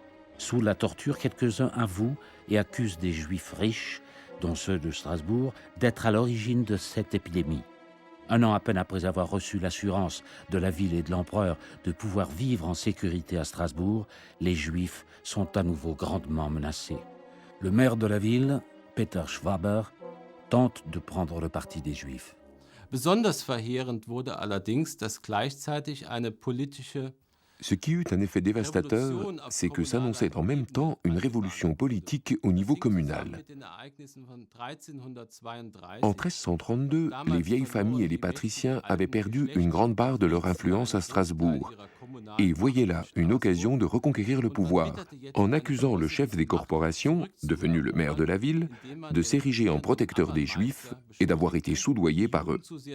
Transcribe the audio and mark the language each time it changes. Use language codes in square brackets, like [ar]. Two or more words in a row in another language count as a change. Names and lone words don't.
[fr] Sous la torture, quelques-uns avouent et accusent des Juifs riches, dont ceux de Strasbourg, d'être à l'origine de cette épidémie. Un an à peine après avoir reçu l'assurance de la ville et de l'empereur de pouvoir vivre en sécurité à Strasbourg, les Juifs sont à nouveau grandement menacés. Le maire de la ville, Peter Schwaber, tente de prendre le parti des Juifs. [de] Besonders verheerend wurde allerdings, dass gleichzeitig eine politische [fr] Ce qui eut un effet dévastateur, c'est que s'annonçait en même temps une révolution politique au niveau communal. En 1332, les vieilles familles et les patriciens avaient perdu une grande part de leur influence à Strasbourg et voyaient là une occasion de reconquérir le pouvoir, en accusant le chef des corporations, devenu le maire de la ville, de s'ériger en protecteur des Juifs et d'avoir été soudoyé par eux.